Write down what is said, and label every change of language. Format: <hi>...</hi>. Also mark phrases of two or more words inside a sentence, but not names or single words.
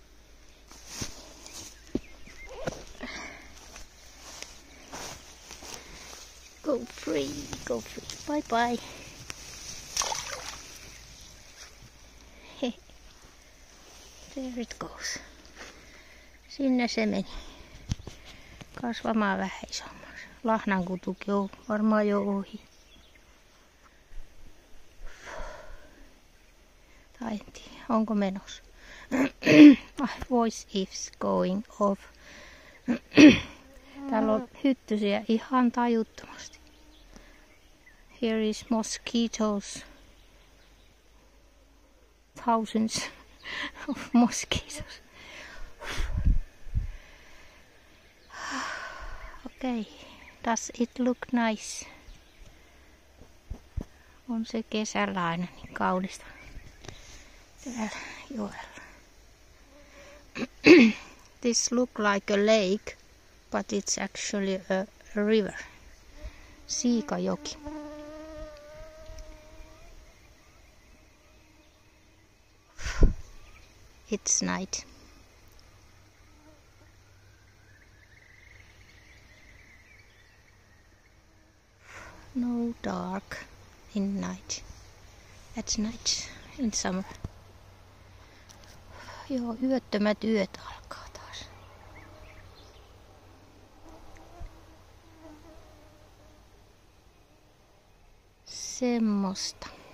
<en>Go free, go free. Bye bye. There it goes.</en> <fi>Sinne se meni. Kasvamaan vähän isommaksi. Lahnan kutukin on varmaan jo ohi. Tai en tiedä, onko menossa.</fi> <en>My voice is going off.</en> <fi>Täällä on hyttysiä ihan tajuttomasti.</fi> <en>Here is mosquitoes. Thousands of mosquitoes. Okay, does it look nice?</en> <fi>On se kesällä aina niin kaunista. Täällä joella.</fi> <en>This look like a lake, but it's actually a river. Siikajoki. It's night. No dark in night. At night in summer.</en> <fi>Joo, yöttömät yöt alkaa taas. Semmosta.</fi>